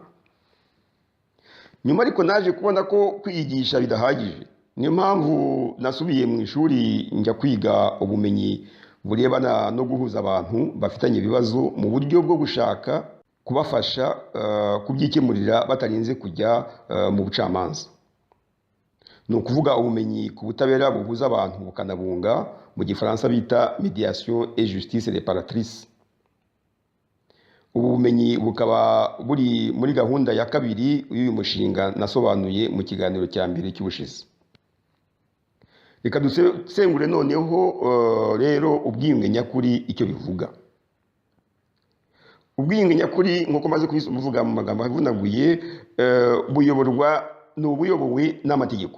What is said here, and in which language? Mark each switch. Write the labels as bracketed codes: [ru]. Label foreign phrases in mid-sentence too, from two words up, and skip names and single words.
[rw] Nyuma ariko naje kubona ko kwiyigisha bidahagije, niyo mpamvu nasubiye mu ishuri njya kwiga ubumenyi burebana no guhuza abantu bafitanye ibibazo mu buryo bwo gushaka kubafasha kubyikemurira batarinze kujya mu bucamanza. Ni ukuvuga ubumenyi ku butabera buhuza abantu bukanabunga, mu gifaransa bita [fr] mediation et justice réparatrice. [rw] Ubu bumenyi bukaba buri muri gahunda ya kabiri y'uyu mushinga nasobanuye mu kiganiro cya mbere cy'ubushize. Reka dusengure noneho rero ubwiyunge nyakuri icyo bivuga. Ubwiyunge nyakuri nk'uko maze kubivuga mu magambo avunaguye, buyobowe n'amategeko.